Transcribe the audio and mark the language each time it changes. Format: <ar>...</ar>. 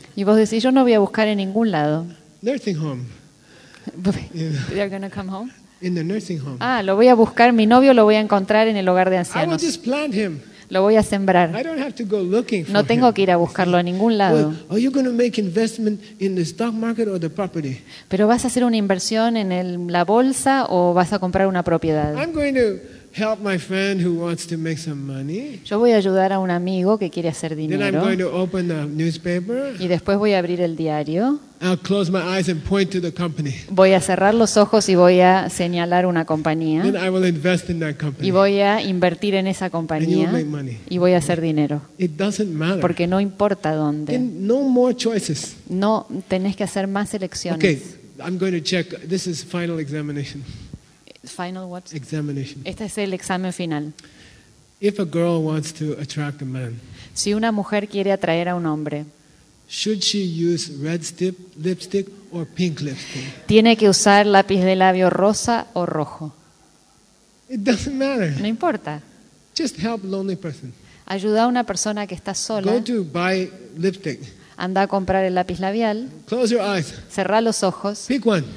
<es>Y vos decís, yo no voy a buscar en ningún lado.</es> <en>Nursing home. They're going to come home? In the nursing home.</en> <es>Ah, lo voy a buscar, mi novio lo voy a encontrar en el hogar de ancianos.</es> <en>I will just plant him.</en> <es>Lo voy a sembrar.</es> <en>I don't have to go looking for</en> <es>no tengo que ir a buscarlo a ningún lado.</es> <en>Well, are you going to make investment in the stock market or the property?</en> <es>Pero vas a hacer una inversión en la bolsa o vas a comprar una propiedad.</es> <en>I'm going to help my friend who wants to make some money.</en> <es>Yo voy a ayudar a un amigo que quiere hacer dinero.</es> <en>Then I'm going to open the newspaper.</en> <es>Y después voy a abrir el diario.</es> <en>I'll close my eyes and point to the company.</en> <es>Voy a cerrar los ojos y voy a señalar una compañía.</es> <en>Then I will invest in that company.</en> <es>Y voy a invertir en esa compañía.</es> <en>And you will make money.</en> <es>Y voy a hacer dinero.</es> <en>It doesn't matter.</en> <es>Porque no importa dónde.</es> <en>Then no more choices.</en> <es>No tenés que hacer más elecciones.</es> <en>Okay, I'm going to check. This is final examination. Final what? Examination.</en> <es>Este es el examen final.</es> <en>If a girl wants to attract a man,</en> <es>si una mujer quiere atraer a un hombre,</es> <en>should she use red lipstick or pink lipstick?</en> <es>¿Tiene que usar lápiz de labio rosa o rojo?</es> <en>It doesn't matter.</en> <es>No importa.</es> <en>Just help a lonely person.</en> <es>Ayuda a una persona que está sola.</es> <en>Go to buy lipstick.</en> <es>Anda a comprar el lápiz labial.</es> <en>Close your eyes.</en> <es>Cerrá los ojos.</es> <en>Pick one.</en>